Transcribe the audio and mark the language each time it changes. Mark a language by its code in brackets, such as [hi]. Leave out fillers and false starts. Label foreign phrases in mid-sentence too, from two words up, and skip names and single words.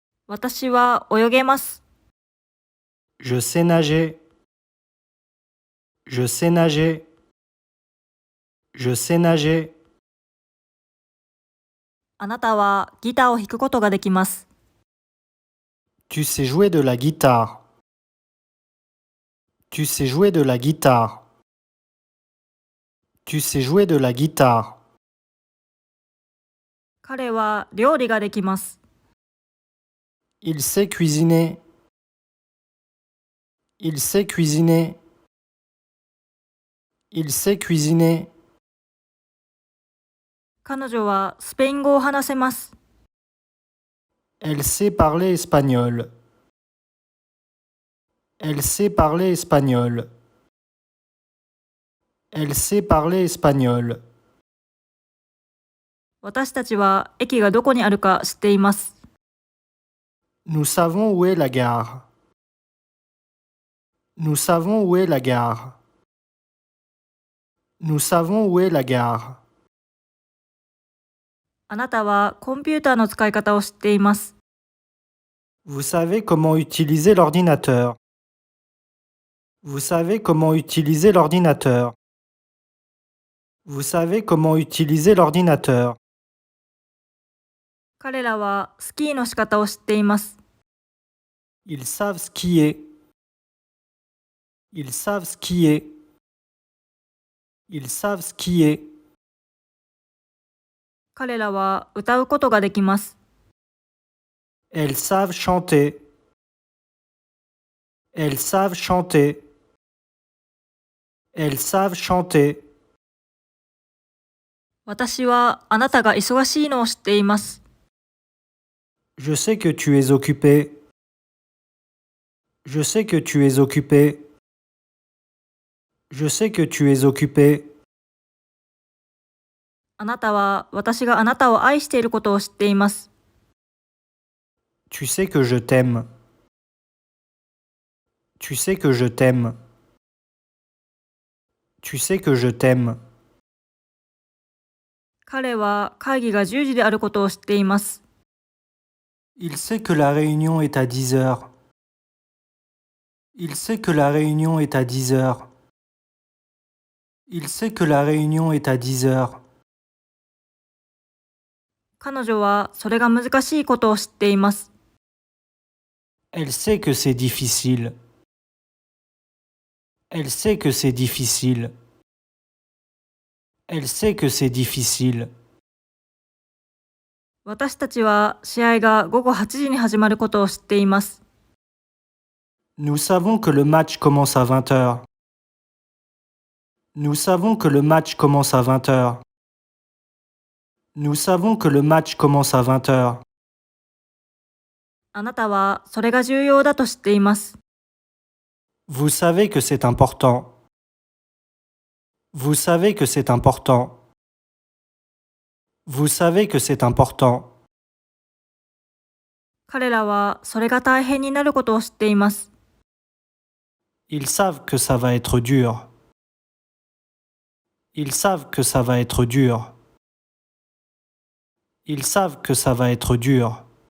[ja] 私は泳げます。 [fr] Je sais nager. Je sais nager. Je sais nager. [ja] あなたはギターを弾くことができます。 [fr] Tu sais jouer de la guitare. Tu sais jouer de la guitare. Tu sais jouer de la guitare. [ja] 彼は料理ができます。 [fr] Il sait cuisiner. Il sait cuisiner. Il sait cuisiner. [ja] 彼女はスペイン語を話せます。 [fr] Elle sait parler espagnol. Elle sait parler espagnol. Elle sait parler espagnol. [ja] 私たちは駅がどこにあるか知っています。 [fr] Nous savons où est la gare. Nous savons où est la gare. Nous savons où est la gare. [ja] あなたはコンピューターの使い方を知っています。 [fr] Vous savez comment utiliser l'ordinateur. Vous savez comment utiliser l'ordinateur. Vous savez comment utiliser l'ordinateur. [ja] 彼らはスキーの仕方を知っています。 [fr] Ils savent skier. Ils savent skier. Ils savent skier. [ja] 彼らは歌うことができます。 [fr] Elles savent chanter. Elles savent chanter. Elles savent chanter. [ja] 私はあなたが忙しいのを知っています。 [fr] Je sais que tu es occupé. Je sais que tu es occupé. Je sais que tu es occupé. [ja] あなたは私があなたを愛していることを知っています。 [fr] Tu sais que je t'aime. Tu sais que je t'aime. Tu sais que je t'aime. [ja] 彼は会議が10時であることを知っています。 [fr] Il sait que la réunion est à 10 heures. Il sait que la réunion est à 10 heures. Il sait que la réunion est à 10 heures. [ja] 彼女はそれが難しいことを知っています。 [fr] Elle sait que c'est difficile. Elle sait que c'est difficile. Elle sait que c'est difficile. [ja] 私たちは試合が午後8時に始まることを知っています。 [fr] Nous savons que le match commence à 20 heures. Nous savons que le match commence à 20 heures. Nous savons que le match commence à 20 heures. [ja] あなたはそれが重要だと知っています。 [fr] Vous savez que c'est important. Vous savez que c'est important. Vous savez que c'est important. [ja] 彼らはそれが大変になることを知っています。 [fr] Ils savent que ça va être dur. Ils savent que ça va être dur. Ils savent que ça va être dur.